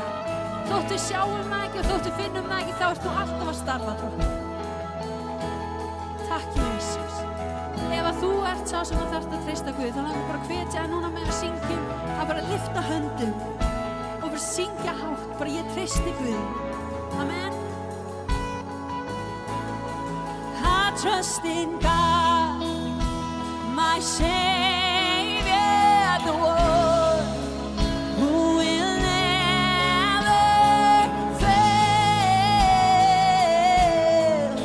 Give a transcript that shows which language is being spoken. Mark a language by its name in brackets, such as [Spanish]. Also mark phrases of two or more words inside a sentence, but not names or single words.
[Icelandic] Þótt við sjáum það ekki og þótt við finnum það ekki, þá ert þú alltaf að starfa, Drottinn. Takk, Jesus. Ef að þú ert sá sem að þarft að treysta Guð, þá langar bara að hvetja núna með að syngjum, að bara lyfta höndum og bara syngja hátt, bara ég treysti Guð. Amen. [English] I trust in God, my Savior, the one who will never fail.